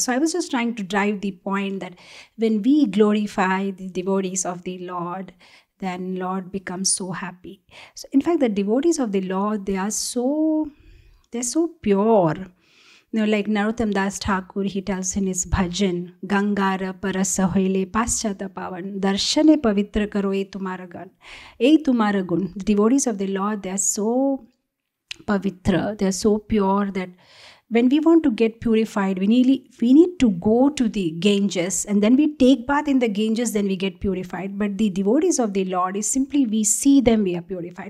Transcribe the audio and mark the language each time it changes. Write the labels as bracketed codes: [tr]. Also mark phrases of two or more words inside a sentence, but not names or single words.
[en] So I was just trying to drive the point that when we glorify the devotees of the Lord, then Lord becomes so happy. So in fact, the devotees of the Lord, they're so pure. Like Narottam Das Thakur, he tells in his bhajan, [bn] গঙ্গার পরশ হইলে পশ্চাতে পাবন, দর্শনে পবিত্র কর এ তোমার গান. এ তোমার গুণ. The devotees of the Lord, they are so pavitra, they are so pure that when we want to get purified, we need to go to the Ganges, and then we take bath in the Ganges, then we get purified. But the devotees of the Lord is simply we see them, we are purified.